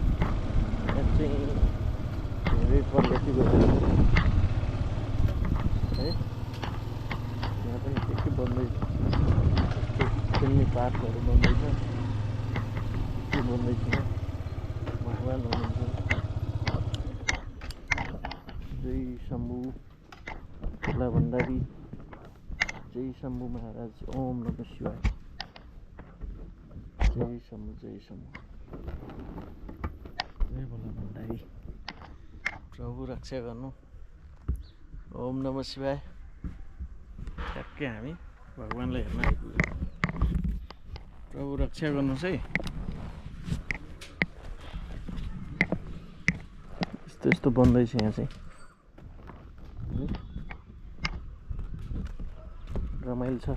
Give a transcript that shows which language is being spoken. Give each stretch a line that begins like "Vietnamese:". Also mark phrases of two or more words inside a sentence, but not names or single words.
Nepali: यहाँ चाहिँ धेरै प्रगति भइरहेको छ है। यहाँ पनि के बन्दैछ, खेल्ने पार्कहरू बन्दैछ। के बन्दैछ, भगवान् हुनुहुन्छ। जय शम्भु खोला भण्डारी, जय शम्भु महाराज।
Sanskrit: ओम नमः शिवाय।
Nepali: जय शम्भु, जय शम्भु, जय भोला भण्डारी। प्रभु रक्षा गर्नु।
Sanskrit: ओम नमः शिवाय।
Nepali: ठ्याक्कै हामी भगवान्लाई हेर्न आइपुग्यो। प्रभु रक्षा गर्नुहोस् है। यस्तो बन्दैछ यहाँ चाहिँ। रमाइलो छ।